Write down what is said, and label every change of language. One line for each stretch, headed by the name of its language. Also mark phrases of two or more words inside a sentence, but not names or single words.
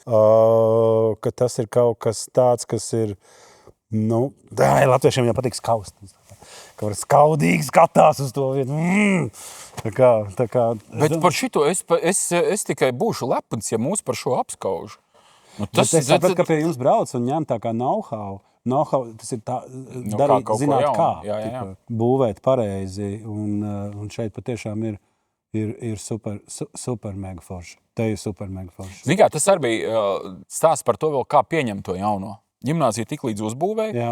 Latvian: Ka tas ir kaut kas tāds, kas ir, latviešiem jau patīk skaust. Ka var skaudīgi skatās uz to vietu. Tā kā, bet par šito es tikai būšu lepns, ja mūs par šo apskauž. Es sapratu, ka pie jums brauc un ņem tā kā know-how. Know-how, tas ir tā, darīt, zināt kā. Jā. Būvēt pareizi. Un šeit patiešām ir ir super mega forši. Te ir super mega forši. Zini kā, tas arī bija stāsts par to vēl, kā pieņemt to jauno. Ģimnāzija tik līdz uzbūvēja. Jā.